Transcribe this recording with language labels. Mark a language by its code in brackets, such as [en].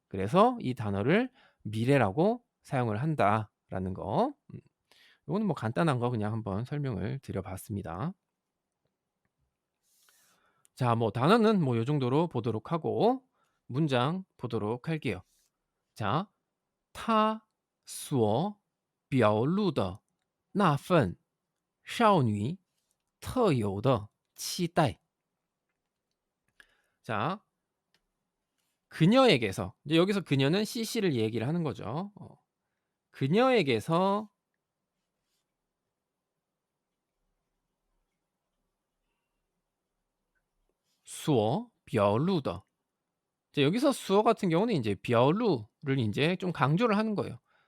[ko] 그래서 이 단어를 미래라고 사용을 한다라는 거. 요거는 뭐 간단한 거 그냥 한번 설명을 드려 봤습니다. 자 뭐 단어는 뭐 요 정도로 보도록 하고 문장 보도록 할게요. 자, [zh] 他所表露的那份少女特有的期待. [ko] 자, 그녀에게서 이제 여기서 그녀는 CC를 얘기를 하는 거죠. 그녀에게서 所表露的 이제 여기서 수어 같은 경우는 인제 表露를 인제 좀 강조를 하는 거예요.